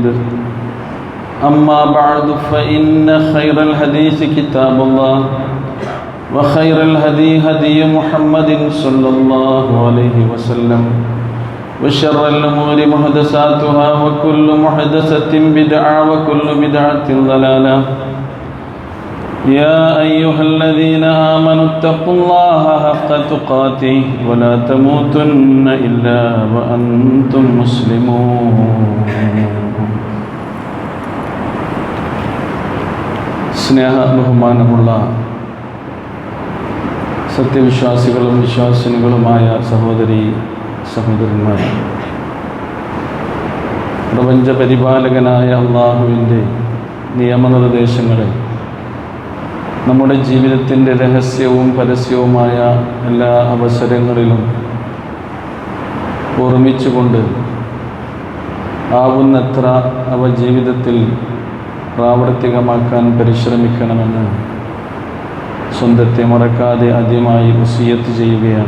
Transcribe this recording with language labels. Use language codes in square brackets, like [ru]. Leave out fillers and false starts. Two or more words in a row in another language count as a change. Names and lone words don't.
[ar] أما بعد فإن خير الحديث كتاب الله وخير الهدي هدي محمد صلى الله عليه وسلم وشر الأمور محدثاتها وكل محدثة بدعة وكل بدعة ضلالة. يا أيها الذين آمنوا اتقوا الله حق تقاته ولا تموتن إلا وأنتم مسلمون. [ml] സ്നേഹ ബഹുമാനമുള്ള സത്യവിശ്വാസികളും വിശ്വാസിനികളുമായ സഹോദരി സഹോദരന്മാർ, പ്രപഞ്ച പരിപാലകനായ അള്ളാഹുവിൻ്റെ നിയമനിർദ്ദേശങ്ങളെ നമ്മുടെ ജീവിതത്തിൻ്റെ രഹസ്യവും പരസ്യവുമായ എല്ലാ അവസരങ്ങളിലും ഓർമ്മിച്ചുകൊണ്ട് ആവുന്നത്ര അവ ജീവിതത്തിൽ പ്രാവർത്തികമാക്കാൻ പരിശ്രമിക്കണമെന്ന് സ്വന്തത്തെ മറക്കാതെ ആദ്യമായി വസിയത്ത് ചെയ്യുകയാണ്.